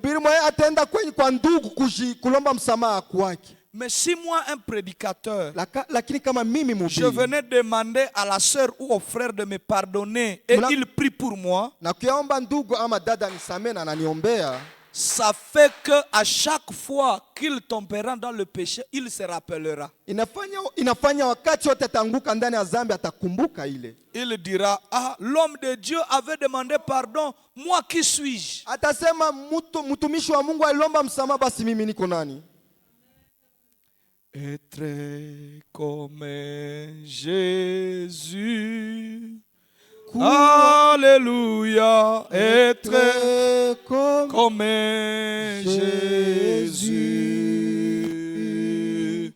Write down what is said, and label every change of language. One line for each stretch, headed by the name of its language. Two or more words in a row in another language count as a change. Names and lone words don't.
French: Mais si moi, un prédicateur, je venais demander à la sœur ou au frère de me pardonner et il prie pour moi, ça fait que à chaque fois qu'il tombera dans le péché, il se rappellera.
Swahili: Inafanya wakati wote atanguka ndani ya dhambi atakumbuka ile.
French: Il dira, ah, l'homme de Dieu avait demandé pardon, moi qui suis-je?
Swahili: Atasema mtumishi wa Mungu alomba msamaha, basi mimi niko nani?
French: Être comme Jésus. Alléluia. Être comme Jésus.